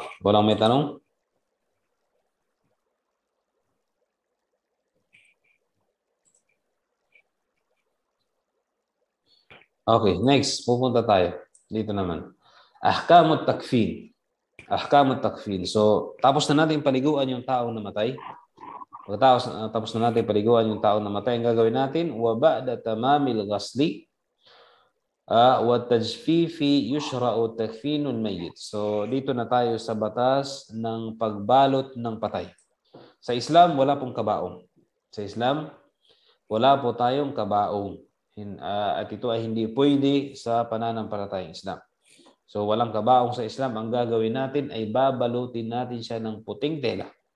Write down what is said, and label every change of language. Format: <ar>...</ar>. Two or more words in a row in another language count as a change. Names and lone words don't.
<tl>Walang may tanong? Okay, next. Pupunta tayo. Dito naman.</tl> <ar>أحكام التكفين.</ar> <tl>So, tapos na natin paliguan yung taong namatay. Tapos na natin paliguan yung taong namatay. Ang gagawin natin,</tl> <ar>وبعد تمام الغسل والتجفيف يشرع تكفين الميت.</ar> <tl>So, dito na tayo sa batas ng pagbalot ng patay. Sa Islam, wala pong kabaong. Wala po tayong kabaong. At ito ay hindi pwede sa pananampalatayang Islam. So walang kabaong sa Islam. Ang gagawin natin ay babalutin natin siya ng puting tela.</tl>